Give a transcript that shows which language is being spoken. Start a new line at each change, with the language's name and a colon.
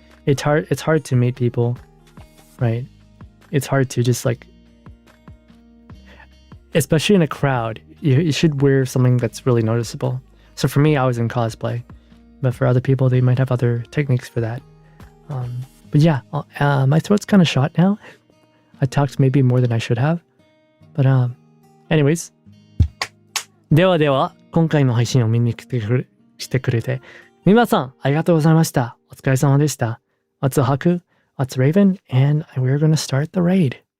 English: It's hard to meet people, right? It's hard to just like, especially in a crowd, you should wear something that's really noticeable. So for me, I was in cosplay, but for other people, they might have other techniques for that. But yeah, my throat's kind of shot now. I talked maybe more than I should have. But anyways.
Japanese: ではでは、今回の配信を見に来てくれて、皆さんありがとうございました。お疲れ様でした。
English: Let's Haku, let's Raven, and we're gonna start the raid.